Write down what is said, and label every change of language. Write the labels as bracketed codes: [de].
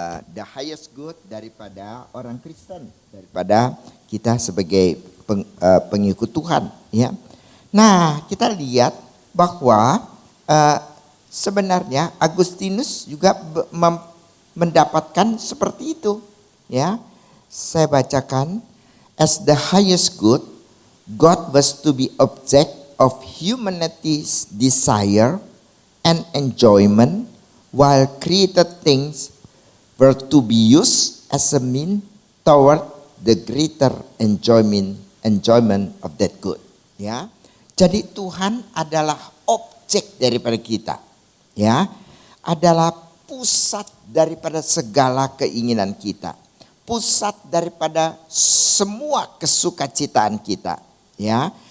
[en] The highest good [id] daripada orang Kristen, daripada kita sebagai pengikut Tuhan, ya. Nah, kita lihat bahwa sebenarnya Agustinus juga mendapatkan seperti itu, ya. Saya bacakan, [en] as the highest good, God was to be object of humanity's desire and enjoyment, while created things were to be used as a mean toward the greater enjoyment of that good. [id] Ya, jadi Tuhan adalah objek daripada kita. Ya, adalah pusat daripada segala keinginan kita, pusat daripada semua kesukacitaan kita, ya.